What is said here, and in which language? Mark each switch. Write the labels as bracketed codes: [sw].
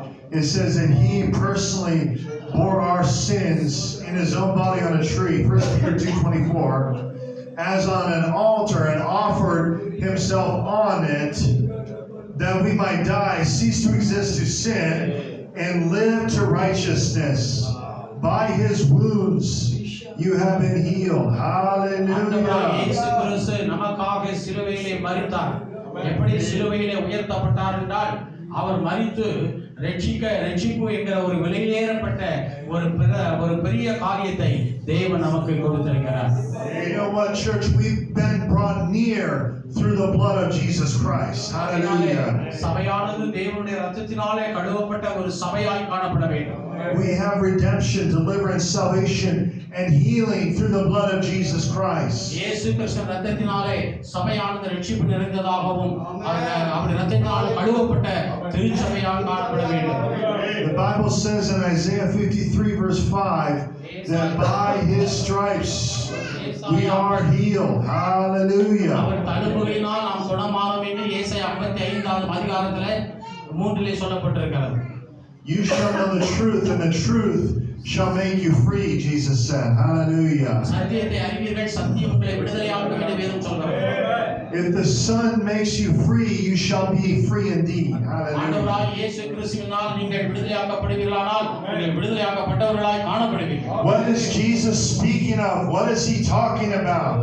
[en] it says that he personally bore our sins in his own body on a tree, 1 Peter 2:24, as on an altar, and offered himself on it, that we might die, cease to exist to sin, and live to righteousness. By his wounds you have been healed. [ta] ஆண்டவராகிய இயேசு [en] Hallelujah. [ta] கிறிஸ்து நமக்காக சிலுவையிலே மரித்தார். எப்படி சிலுவையிலே உயர்த்தப்பட்டார் என்றால், அவர் மரித்து ரட்சிப்பு என்கிற ஒரு விலையேறப்பட்ட ஒரு பெரிய காரியத்தை தேவன் நமக்கு கொடுத்திருக்கிறார். [en] You know what, church? We've been brought near through the blood of Jesus Christ. Hallelujah. [ta] சபையானது தேவனுடைய இரத்தத்தினாலே கழுவப்பட்ட ஒரு சபையாய் காணப்பட வேண்டும். [en] We have redemption, deliverance, salvation, and healing through the blood of Jesus Christ. [ta] இயேசு கிறிஸ்து இரத்தத்தினாலே சபையானது ரட்சிப்பு நிறைந்ததாகவும் அவர் இரத்தத்தினால் கழுவப்பட்ட திருச்சபையாக காணப்பட வேண்டும். [en] The Bible says in Isaiah 53 verse 5 that by his stripes we are healed. Hallelujah. [ta] அவர் தழும்புகளினால் நாம் குணமானோம் என்று ஏசாயா 55 அதிகாரத்திலே 3 சொல்லப்பட்டிருக்கிறது. [en] You shall know the truth, and the truth shall make you free, Jesus said. Hallelujah. [ta] சத்தியத்தை அறிவீர்கள், சத்தியம் உங்களை விடுதலையாக்கும் என்று வேதம் சொல்கிறது. [en] If the Son makes you free, you shall be free indeed. Hallelujah. [ta] ஆண்டவராகிய இயேசு கிறிஸ்துவினால் நீங்கள் விடுதலையாக்கப்படுவீர்களானால் நீங்கள் விடுதலையாக்கப்பட்டவர்களாய் காணப்படுவீர்கள். [en] What is Jesus speaking of? What is he talking about?